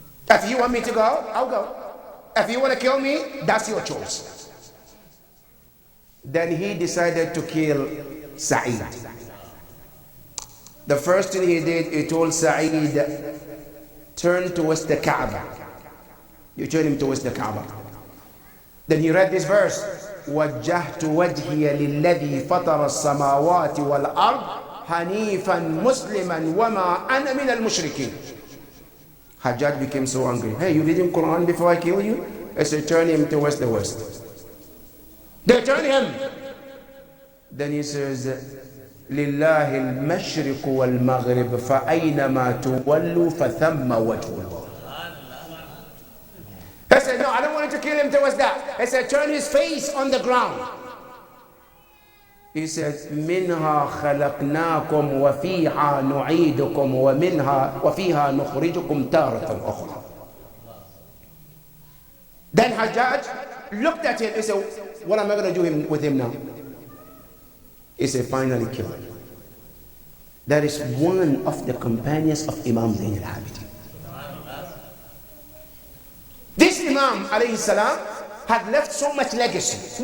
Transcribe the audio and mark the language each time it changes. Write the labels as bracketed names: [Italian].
[English] If you want me to go, I'll go. If you want to kill me, that's your choice. Then he decided to kill Sa'id. The first thing he did, he told Sa'id, turn towards the Kaaba. You turn him towards the Kaaba. Then he read this verse, [Arabic] وَجَّهْتُ وَجْهِيَ لِلَّذِي فَطَرَ السَّمَاوَاتِ وَالْأَرْضِ حَنِيفًا مُسْلِمًا وَمَا أَنَا مِنَ الْمُشْرِكِينَ. [English] Hajjaj became so angry. Hey, you reading Quran before I kill you? I said, turn him towards the west. They turn him. Then he says, [Arabic] لِلَّهِ الْمَشْرِقُ وَالْمَغْرِبُ فَأَيْنَمَا تُوَلُّوا فَثَمَّ وَجْهُ اللَّهِ. [English] I said, no, I don't want to kill him towards that. I said, turn his face on the ground. He says, [Arabic] منها خلقناكم وفيها نعيدكم وفيها نخرجكم تارة أخرى. [English] Then Hajjaj looked at him and said, what am I going to do with him now? He said, finally kill him. That is one of the companions of Imam Zayn al-Abidin. This Imam alayhi salam had left so much legacy.